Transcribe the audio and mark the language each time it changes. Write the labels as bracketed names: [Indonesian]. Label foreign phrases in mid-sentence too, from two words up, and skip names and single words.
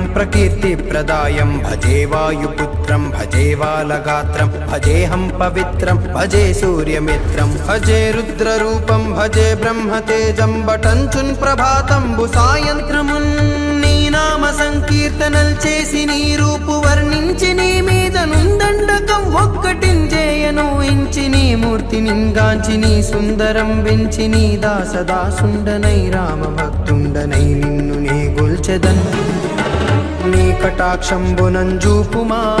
[Sanskrit] प्रकीर्तिप्रदायं भजे वायुपुत्रं भजे वालगात्रं भजेऽहं पवित्रं भजे सूर्यमित्रं भजे रुद्ररूपं भजे ब्रह्मतेजं [Telugu] बटञ्चुन् ప్రభాతంబు సాయంత్రమున్ నీ నామ సంకీర్తనల్ చేసి నీ రూపు వర్ణించి నీ మీద నుందండకం ఒక్కటించేయను ఇంచి నీ మూర్తి నింగాంచి నీ సుందరం వెంచి నీ దాసదాసుండనై రామ భక్తుండనై నిన్ను నే గొల్చెదన్ నీ కటాక్షంబునంజూపుమా